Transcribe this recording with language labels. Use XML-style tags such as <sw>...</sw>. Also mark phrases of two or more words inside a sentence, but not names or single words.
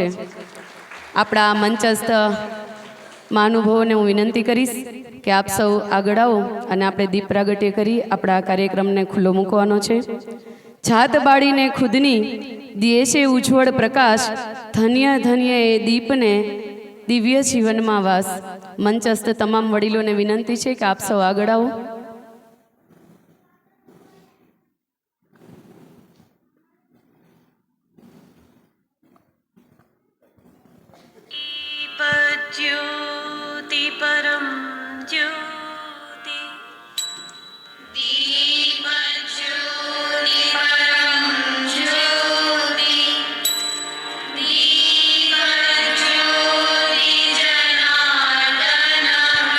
<gu>આપણા મંચસ્થ મહાનુભાવોને હું વિનંતી કરીશ કે આપ સૌ આગળ આવો અને આપણે દીપ પ્રાગટ્ય કરી આપણા કાર્યક્રમને ખુલ્લો મૂકવાનો છે. જાત બાળીને ખુદની દિયે છે ઉજ્જવળ પ્રકાશ, ધન્ય ધન્ય એ દીપને દિવ્ય જીવનમાં વાસ. મંચસ્થ તમામ વડીલોને વિનંતી છે કે આપ સૌ આગળ આવો.</gu> <sa>ज्योति परम ज्योति, दीप ज्योति परम ज्योति, दीप ज्योति जनार्दनः,</sa>